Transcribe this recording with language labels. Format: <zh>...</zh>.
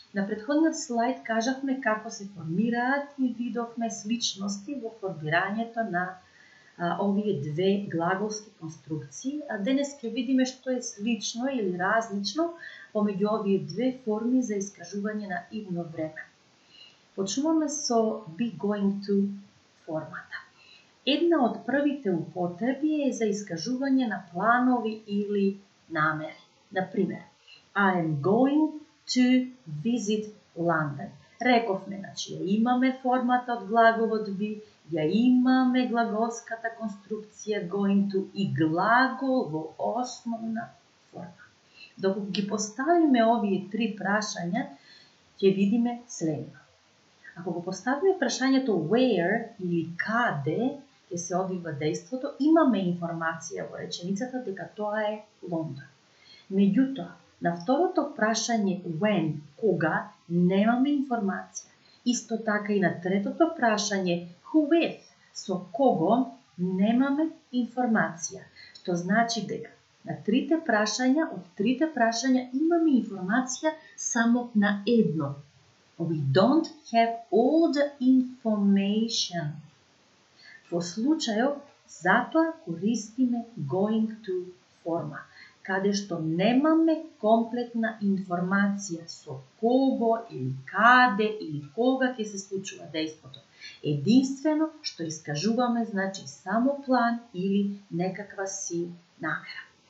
<mk>На претходниот слайд кажавме како се формираат и видовме сличности во формирањето на овие две глаголски конструкции, а денес ќе видиме што е слично или различно помеѓу овие две форми за искажување на идно време. Почнуваме со be going to формата. Една од првите употреби е за искажување на планови или намери.</mk> <en>Например, I am going to visit London.</en> <mk>Рековме, значи, ја имаме формата од глаголот be, ја имаме глаголската конструкција going to и глагол во основна форма. Доколку ги поставиме овие три прашања, ќе видиме следно. Ако го поставиме прашањето where или каде ќе се одвива дејството, имаме информација во реченицата дека тоа е Лондон. Меѓутоа, на второто прашање when, кога, немаме информација. Исто така и на третото прашање who with, со кого, немаме информација. Што значи дека на трите прашања, од трите прашања имаме информација само на едно.</mk> <en>We don't have all the information.</en> <mk>Во случајов, затоа користиме going to форма, каде што немаме комплетна информација со кого или каде или кога ќе се случува дејството. Единствено што искажуваме значи само план или некаква си намера.</mk>